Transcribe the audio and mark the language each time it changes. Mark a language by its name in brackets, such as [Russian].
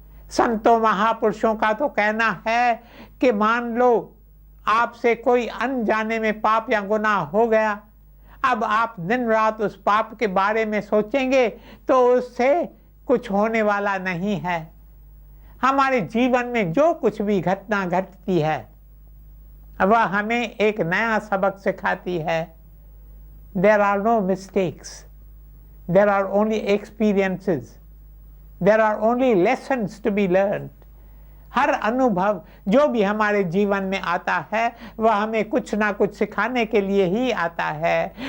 [Hindi] संतों महापुरुषों का तो कहना है कि मान लो आपसे कोई अनजाने में पाप या गुनाह हो गया, अब आप दिन रात उस पाप के बारे में सोचेंगे तो उससे कुछ होने वाला नहीं है। हमारे जीवन में जो कुछ भी घटना घटती है वह हमें एक नया सबक सिखाती है। [English] There are no mistakes, there are only experiences, there are only lessons to be learned. [Hindi] हर अनुभव जो भी हमारे जीवन में आता है वह हमें कुछ ना कुछ सिखाने के लिए ही आता है।